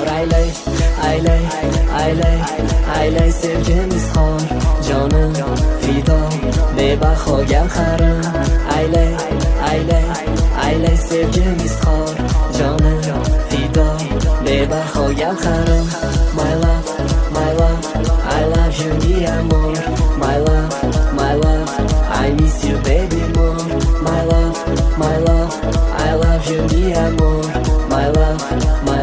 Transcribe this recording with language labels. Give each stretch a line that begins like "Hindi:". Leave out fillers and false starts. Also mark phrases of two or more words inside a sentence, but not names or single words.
Uzbek: Aylay, aylay, aylay, aylay sevgim izhor, jonim fido, bebaho gavharim. Aylay, aylay, aylay sevgim izhor, jonim fido, bebaho gavharim.
English: My love, my love, I love you
Spanish: mi amor.
English: My love, my love, I miss you baby more. My love, I love you
Spanish: mi amor.
English: My love,